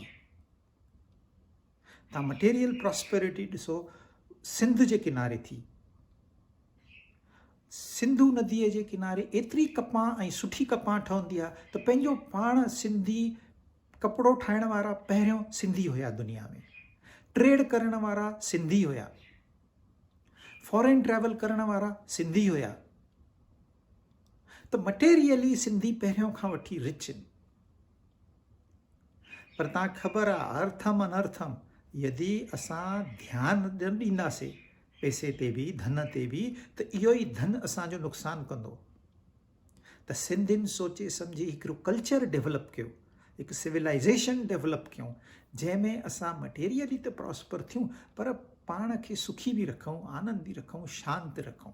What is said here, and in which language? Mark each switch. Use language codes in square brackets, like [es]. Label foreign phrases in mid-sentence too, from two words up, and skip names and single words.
[sd] तव्हां [en] material prosperity [sd] ॾिसो, सिंध जे किनारे थी, सिंधू नदीअ जे किनारे एतिरी कपां ऐं सुठी कपां ठहंदी आहे त पंहिंजो पाण सिंधी कपिड़ो ठाहिण वारा पहिरियों सिंधी हुया दुनिया में, ट्रेड करण वारा सिंधी हुया, [en] foreign travel [sd] करण वारा सिंधी हुया। त मटेरियली सिंधी पहिरियों खां वठी रिच आहिनि। पर तव्हां ख़बर आहे, [sa] अर्थम अनर्थम, [sd] यदि असां ध्यानु न ॾींदासीं पैसे ते बि, धन ते बि, त इहो ई धन असांजो नुक़सानु कंदो। त सिंधियुनि सोचे सम्झी हिकिड़ो [en] culture develop [sd] कयो, हिकु [en] civilization develop [sd] कयूं, जंहिंमें असां मटेरियली त प्रॉस्पर थियूं पर पाण खे सुखी बि रखूं, आनंद बि रखूं, शांति रखूं।